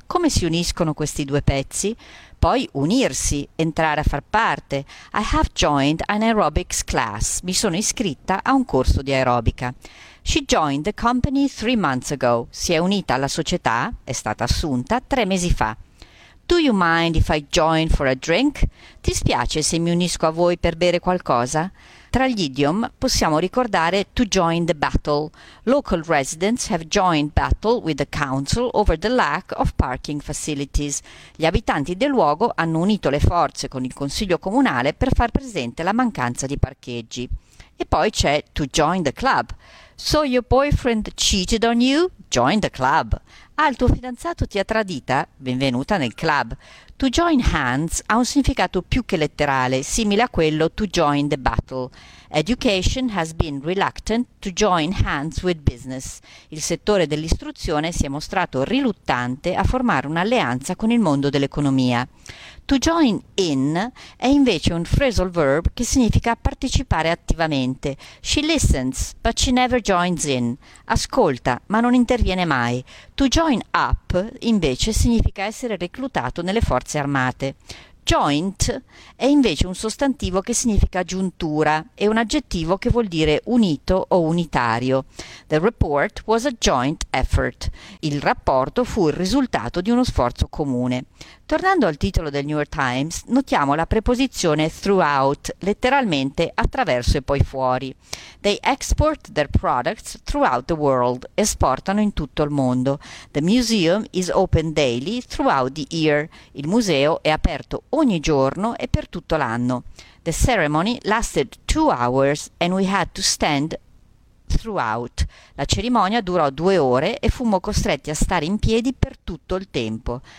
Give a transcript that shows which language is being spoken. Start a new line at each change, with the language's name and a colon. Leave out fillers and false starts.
Italian: Come si uniscono questi due pezzi? Poi unirsi, entrare a far parte.
English: I have joined an aerobics class.
Italian: Mi sono iscritta a un corso di aerobica.
English: She joined the company 3 months ago.
Italian: Si è unita alla società, è stata assunta, 3 mesi fa.
English: Do you mind if I join for a drink?
Italian: Ti spiace se mi unisco a voi per bere qualcosa? Tra gli idiom possiamo ricordare
English: to join the battle. Local residents have joined battle with the council over the lack of parking facilities.
Italian: Gli abitanti del luogo hanno unito le forze con il consiglio comunale per far presente la mancanza di parcheggi. E poi c'è
English: to join the club. So your boyfriend cheated on you? Join the club.
Italian: Ah, il tuo fidanzato ti ha tradita? Benvenuta nel club.
English: To join hands
Italian: ha un significato più che letterale, simile a quello
English: to join the battle. Education has been reluctant to join hands with business.
Italian: Il settore dell'istruzione si è mostrato riluttante a formare un'alleanza con il mondo dell'economia.
English: To join in
Italian: è invece un phrasal verb che significa partecipare attivamente.
English: She listens, but she never joins in.
Italian: Ascolta, ma non interviene mai.
English: To join up,
Italian: invece, significa essere reclutato nelle forze armate. Joint è invece un sostantivo che significa giuntura e un aggettivo che vuol dire unito o unitario.
English: The report was a joint effort.
Italian: Il rapporto fu il risultato di uno sforzo comune. Tornando al titolo del New York Times, notiamo la preposizione throughout, letteralmente attraverso e poi fuori.
English: They export their products throughout the world,
Italian: esportano in tutto il mondo.
English: The museum is open daily throughout the year.
Italian: Il museo è aperto ogni giorno e per tutto l'anno.
English: The ceremony lasted 2 hours and we had to stand throughout.
Italian: La cerimonia durò 2 ore e fummo costretti a stare in piedi per tutto il tempo.